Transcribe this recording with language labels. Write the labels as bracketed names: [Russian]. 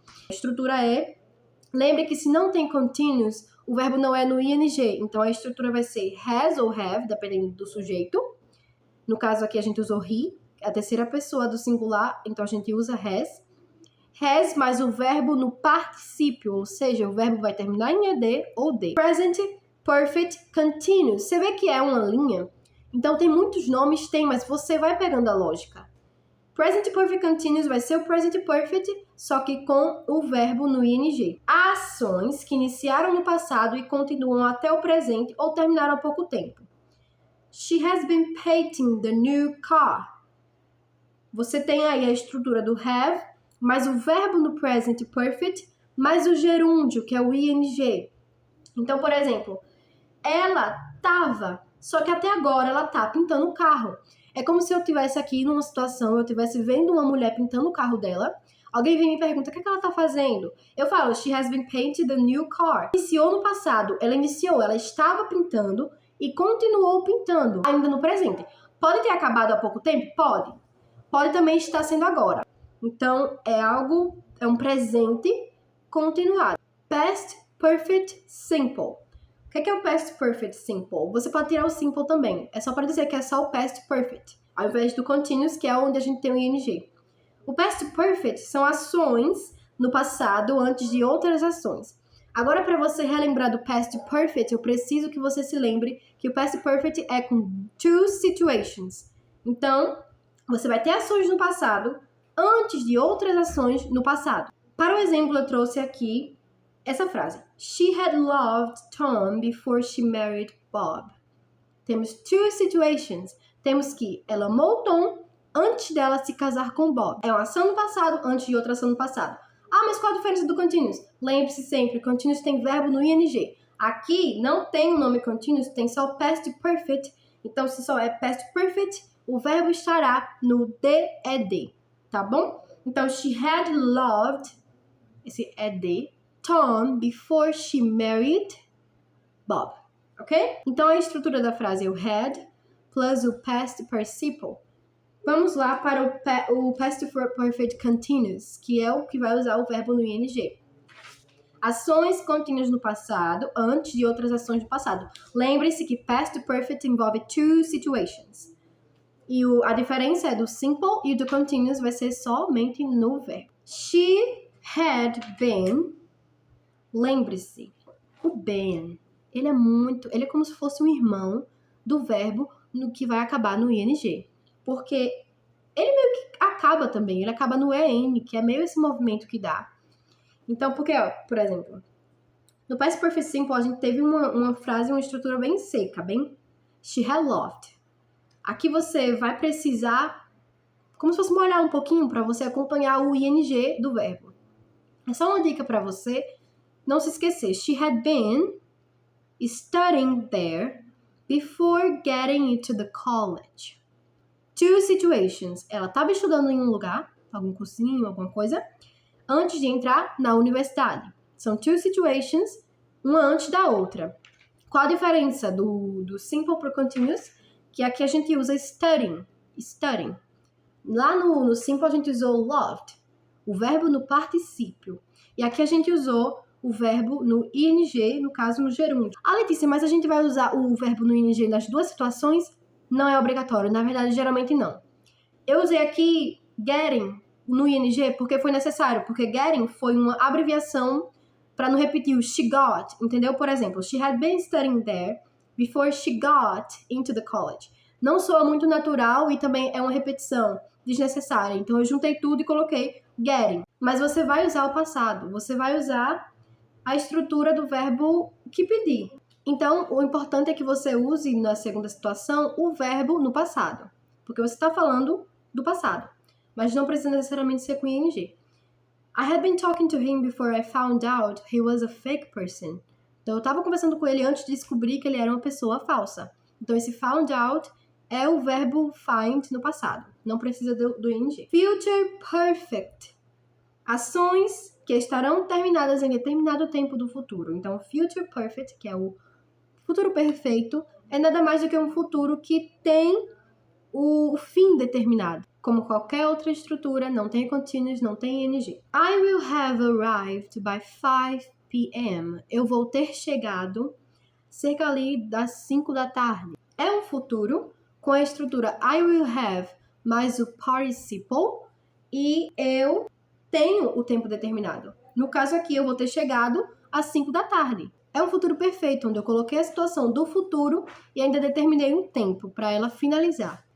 [Portuguese] A estrutura lembre que se não tem continuous, o verbo não é no ing, então a estrutura vai ser has ou have, dependendo do sujeito. No caso aqui a gente usou he, a terceira pessoa do singular, então a gente usa has. Has mais o verbo no particípio, ou seja, o verbo vai terminar em ed ou de. [English] Present perfect continuous. [Portuguese] Você vê que é uma linha? Então tem muitos nomes, mas você vai pegando a lógica. Present perfect continuous vai ser o present perfect, só que com o verbo no ing. Ações que iniciaram no passado e continuam até o presente ou terminaram há pouco tempo. [English] She has been painting the new car. [Portuguese] Você tem aí a estrutura do have, mais o verbo no present perfect, mais o gerúndio, que é o ing. Então, por exemplo, ela tava, só que até agora ela tá pintando o carro. É como se eu estivesse aqui numa situação, eu estivesse vendo uma mulher pintando o carro dela, alguém vem e me pergunta, o que ela tá fazendo? Eu falo, [English] she has been painting the new car. [Portuguese] Iniciou no passado, ela estava pintando e continuou pintando, ainda no presente. Pode ter acabado há pouco tempo? Pode. Pode também estar sendo agora. Então, é um presente continuado. [English] Past Perfect Simple. O que é o Past Perfect Simple? [Portuguese] Você pode tirar o Simple também. É só para dizer que é só o Past Perfect, ao invés do Continuous, que é onde a gente tem o ing. O Past Perfect são ações no passado antes de outras ações. Agora, para você relembrar do Past Perfect, eu preciso que você se lembre que o Past Perfect é com [English] two situations. [Portuguese] Então, você vai ter ações no passado antes de outras ações no passado. Para o exemplo, eu trouxe aqui essa frase. [English] She had loved Tom before she married Bob. [Portuguese] Temos [English] two situations. [Portuguese] Temos que ela amou Tom antes dela se casar com Bob. É uma ação no passado antes de outra ação no passado. Ah, mas qual a diferença do continuous? Lembre-se sempre, continuous tem verbo no ing. Aqui não tem o nome continuous, tem só o past perfect. Então, se só é past perfect, o verbo estará no DED, tá bom? Então, [English] she had loved, [Portuguese] esse ED, [English] Tom before she married Bob, [Portuguese] ok? Então, a estrutura da frase é o had plus o past participle. Vamos lá para o past perfect continuous, que é o que vai usar o verbo no ing. Ações contínuas no passado, antes de outras ações do passado. Lembre-se que past perfect envolve [English] two situations. [Portuguese] E a diferença é do simple e do continuous vai ser somente no verbo. [English] She had been. [Portuguese] Lembre-se, o been, ele é como se fosse um irmão do verbo no que vai acabar no ing. Porque ele meio que acaba também, ele acaba no en, que é meio esse movimento que dá. Então, porque, por exemplo, no past perfect simple a gente teve uma frase, uma estrutura bem seca, bem [English] she had loved. [Portuguese] Aqui você vai precisar, como se fosse molhar um pouquinho para você acompanhar o ing do verbo. É só uma dica para você não se esquecer. [English] She had been studying there before getting into the college. Two situations. [Portuguese] Ela estava estudando em um lugar, algum cursinho, alguma coisa, antes de entrar na universidade. São [English] two situations, [Portuguese] uma antes da outra. Qual a diferença do simple para o continuous? Que aqui a gente usa studying. Lá no simple a gente usou loved, o verbo no particípio. E aqui a gente usou o verbo no ing, no caso no gerúndio. Ah, Letícia, mas a gente vai usar o verbo no ing nas duas situações? Não é obrigatório, na verdade, geralmente não. Eu usei aqui getting no ing porque foi necessário, porque getting foi uma abreviação para não repetir o [English] she got, [Portuguese] entendeu? Por exemplo, [English] she had been studying there before she got into the college. [Portuguese] Não soa muito natural e também é uma repetição desnecessária. Então eu juntei tudo e coloquei getting. Mas você vai usar o passado, você vai usar a estrutura do verbo que pedir. Então, o importante é que você use na segunda situação o verbo no passado, porque você está falando do passado, mas não precisa necessariamente ser com ing. [English] I had been talking to him before I found out he was a fake person. [Portuguese] Então, eu estava conversando com ele antes de descobrir que ele era uma pessoa falsa. Então, esse found out é o verbo find no passado, não precisa do ing. Future perfect. Ações que estarão terminadas em determinado tempo do futuro. Então, future perfect, que é o futuro perfeito, é nada mais do que um futuro que tem o fim determinado. Como qualquer outra estrutura, não tem continuous, não tem ing. [English] I will have arrived by 5 p.m. [Portuguese] Eu vou ter chegado cerca ali das 5 da tarde. É um futuro com a estrutura [English] I will have [Portuguese] mais o participle e eu tenho o tempo determinado. No caso aqui, eu vou ter chegado às 5 da tarde. É um futuro perfeito, onde eu coloquei a situação do futuro e ainda determinei um tempo para ela finalizar.